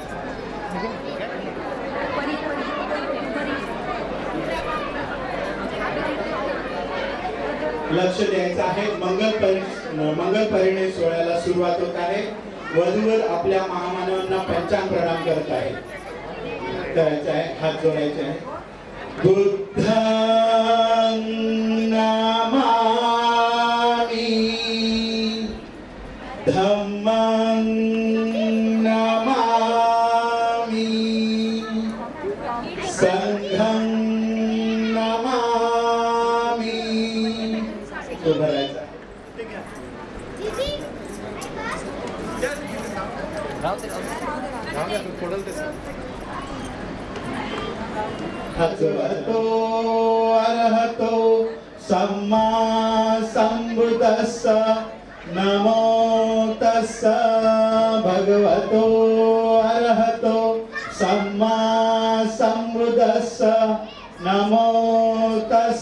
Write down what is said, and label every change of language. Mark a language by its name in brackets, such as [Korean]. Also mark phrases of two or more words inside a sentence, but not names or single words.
[Marathi] लक्ष द्यायचं आहे. मंगल परिणय सोहळ्याला सुरुवात होत आहे. वधूवर आपल्या महामानवांना पंचांग प्रणाम करत आहे. करायचं आहे, हात जोडायचे आहे. [Pali] बुद्धं नमामि, धम्मं नमामि, संघं नमामि. [Marathi] तो भरायचा. राहू दे. [Pali] भगवतो अरहतो सम्मा संबुद्धस्स नमो तस्स. भगवतो अरहतो सम्मा संबुद्धस्स नमो तस्स.